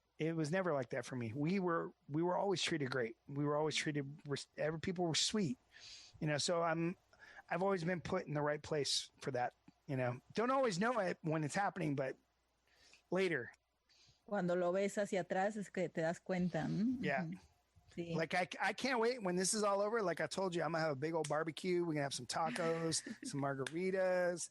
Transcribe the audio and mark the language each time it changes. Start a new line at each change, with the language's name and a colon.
English: It was never like that for me. We were always treated great. We were always treated. People were sweet, So I've always been put in the right place for that. Don't always know it when it's happening, but later.
Spanish: Cuando lo ves hacia atrás es que te das cuenta.
English: Yeah.
Spanish: Sí.
English: Like I can't wait when this is all over. Like I told you, I'm gonna have a big old barbecue. We're gonna have some tacos, some margaritas.